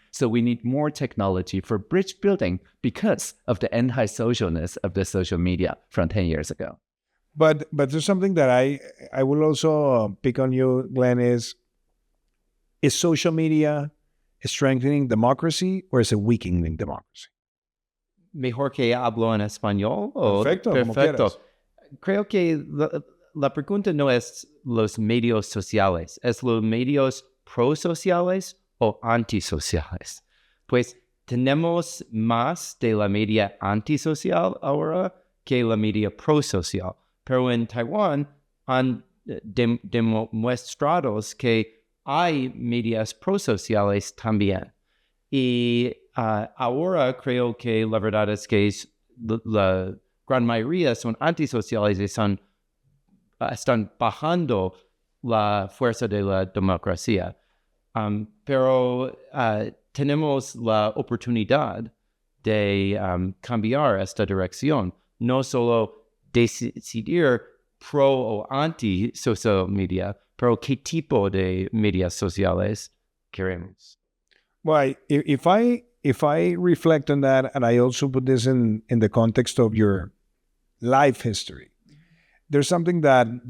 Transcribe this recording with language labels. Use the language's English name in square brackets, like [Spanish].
[English] So we need more technology for bridge building because of the anti-socialness of the social media from 10 years ago. But there's something that I will also pick on you, Glen, is social media strengthening democracy or is it weakening democracy? [Spanish] Mejor que hablo en español. Perfecto, como quieras. Creo que la pregunta no es los medios sociales, es los medios prosociales o antisociales. Pues tenemos más de la media antisocial ahora que la media prosocial. Pero en Taiwán han demostrado que hay medias prosociales también. Y ahora creo que la verdad es que la gran mayoría son antisociales y están bajando la fuerza de la democracia. Pero tenemos la oportunidad de cambiar esta dirección, no solo decidir pro o anti social media, pero qué tipo de medias sociales queremos. [English] Well, if I reflect on that, and I also put this in the context of your life history, there's something that